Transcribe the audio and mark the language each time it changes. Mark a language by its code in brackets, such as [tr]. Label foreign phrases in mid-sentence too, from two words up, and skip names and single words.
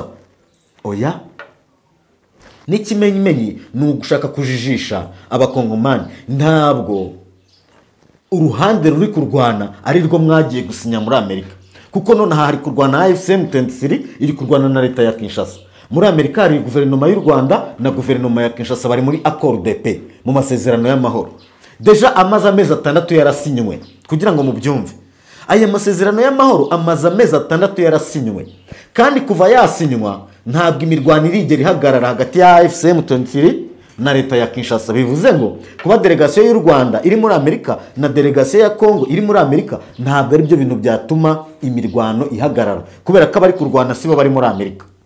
[rw] Oya, n'ikimenyimenyi ni ugushaka kujijisha abakongomani. Ntabwo uruhande ruri kurwana ari rwo mwagiye gusinya muri Amerika, kuko none hari kurwana AFC M23 iri kurwana na leta ya Kinshasa. Muri Amerika hari guverinoma y'u Rwanda na guverinoma ya Kinshasa bari muri [fr] accord de paix, [rw] mu masezerano y'amahoro. Deja amaze amezi 6 yarasinywe, kugira ngo mubyumve. Aya masezerano y'amahoro amaze amezi 6 yarasinywe, kandi kuva yasinywa ntabwo imirwano irigera ihagarara hagati ya AFC M23 na leta ya Kinshasa. Bivuze ngo kuba delegation y'u Rwanda iri muri Amerika na delegation ya Congo iri muri Amerika ntabwo ari byo bintu byatuma imirwano ihagarara, kubera ko abari kurwana sibo bari muri Amerika.